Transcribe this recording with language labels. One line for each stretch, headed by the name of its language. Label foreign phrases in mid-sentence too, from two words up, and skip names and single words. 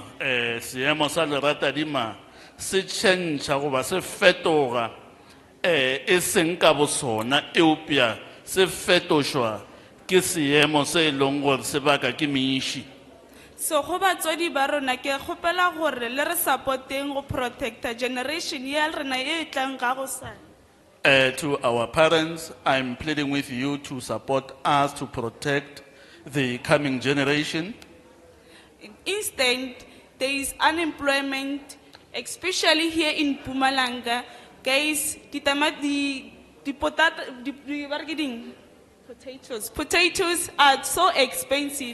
Northern Sotho: Seemo sa leratadima se tšhentšha goba se fetoga e seng ka bosona eupša se fetošwa ke seemo se e leng gore se baka ke meiši. So go batswadi ba rona ke kgopela gore le re supporteng go
English: protecta generation
Northern Sotho: ya rena e tlang ka go sana.
English: To our parents, I'm pleading with you to support us to protect the coming generation. Instead, there is unemployment, especially here in Mpumalanga. Guys, potatoes are so expensive.